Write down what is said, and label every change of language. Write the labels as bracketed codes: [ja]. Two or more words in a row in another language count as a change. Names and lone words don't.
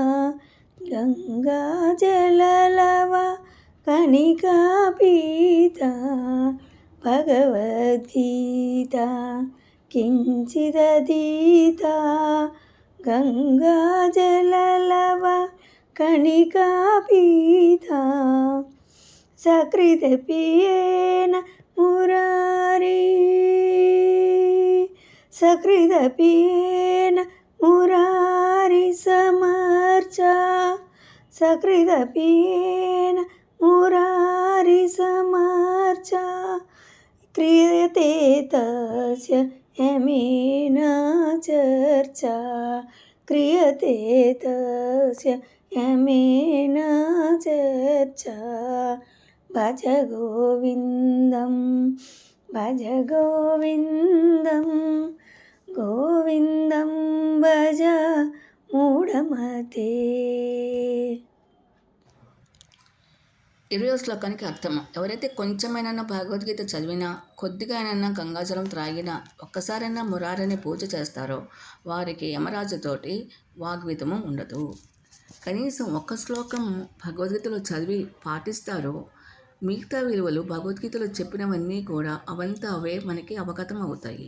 [sa] గంగాజలలవ కణికా పీతా భగవద్గీతా కించిదధీతా గంగాజలలవ కణికా పీతా సకృదపియేన మురారీ సకృదపియేన మురారి సమర్చా సకృదపియేన మురారి సమర్చా క్రియతే తస్య యమేన చర్చా క్రియతే తస్య యమేన చర్చా భజ గోవిందం భజ గోవిందం గోవిందం భజ మూఢమతే. [te] 20వ శ్లోకానికి అర్థం: ఎవరైతే కొంచెమైనా భగవద్గీత చదివినా, కొద్దిగా అయినా గంగాజలం త్రాగినా, ఒక్కసారైనా మురారిని పూజ చేస్తారో వారికి యమరాజుతోటి వాగ్వితము ఉండదు. కనీసం ఒక్క శ్లోకం భగవద్గీతలో చదివి పాటిస్తారో మిగతా విలువలు భగవద్గీతలో చెప్పినవన్నీ కూడా అవంతా అవే మనకి అవగతం అవుతాయి.